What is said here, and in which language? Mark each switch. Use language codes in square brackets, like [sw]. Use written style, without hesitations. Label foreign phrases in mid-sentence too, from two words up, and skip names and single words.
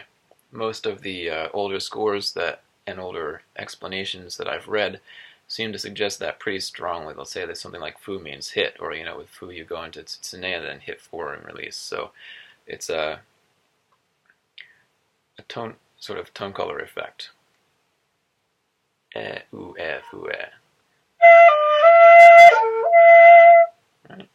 [en] Most of the older scores and older explanations that I've read seem to suggest that pretty strongly. They'll say that something like fu means hit, or with fu you go into tsune and then hit 4 and release. So it's a sort of tone color effect. [ja] E, u, e, fu, e. [en] Right?